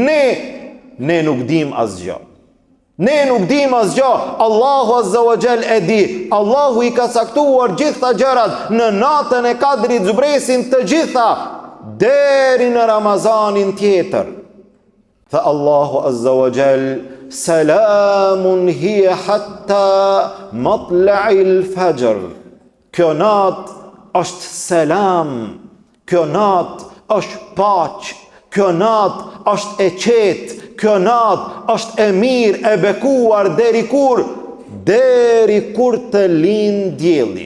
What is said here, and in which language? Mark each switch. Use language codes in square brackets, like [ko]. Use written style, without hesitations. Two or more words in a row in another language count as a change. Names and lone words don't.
[sq] Ne nuk dim asgjë. Ne nuk dim asgjë, Allahu [ar] عز وجل [sq] e di. Allahu i ka caktuar gjitha gjërat, në natën e Kadrit zbresin të gjitha deri në Ramazanin tjetër. Tha Allahu [ar] عز وجل, سلام هي حتى مطلع الفجر. [sq] Kjo natë është selam, kjo natë është paqë, kjo natë është e qetë, kjo natë është e mirë, e bekuar deri kur? Deri kur të lind dielli.